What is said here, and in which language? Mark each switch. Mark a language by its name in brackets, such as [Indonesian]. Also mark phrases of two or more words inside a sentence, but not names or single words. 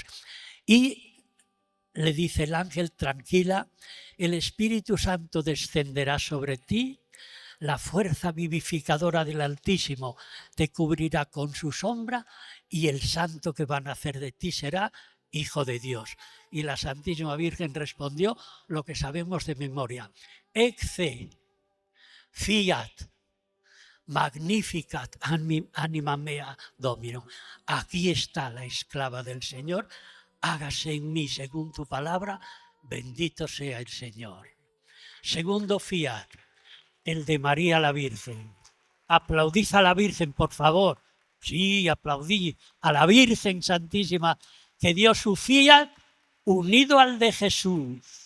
[Spanish] Y le dice el ángel, tranquila, el Espíritu Santo descenderá sobre ti, la fuerza vivificadora del Altísimo te cubrirá con su sombra y el santo que va a nacer de ti será Hijo de Dios. Y la Santísima Virgen respondió lo que sabemos de memoria. [Latin] Ecce, fiat, magnificat anima mea domino. [Spanish] Aquí está la esclava del Señor, hágase en mí según tu palabra, bendito sea el Señor. Segundo fiat, el de María la Virgen. Aplaudid a la Virgen, por favor. Sí, aplaudid a la Virgen Santísima que dio su fiat unido al de Jesús.